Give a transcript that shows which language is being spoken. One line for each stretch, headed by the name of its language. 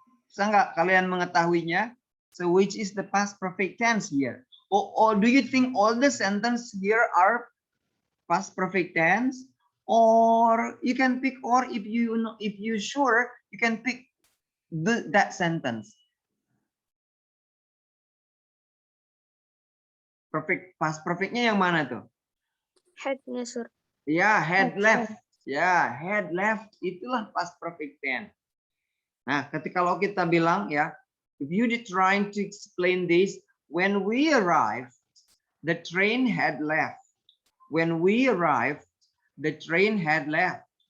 Indonesian: Bisa nggak kalian mengetahuinya?
English: So which is the past perfect tense here? Or do you think all the sentence here are past perfect tense? Or you can pick, or if you sure, you can pick that sentence.
Indonesian: Perfect, past perfectnya yang mana tuh? Had-nya, Sir.
English: Ya, had left. Ya, had left itulah past perfect tense.
Indonesian: Nah, kalau kita bilang ya,
English: if you trying to explain this, when we arrived, the train had left. When we arrived, the train had left.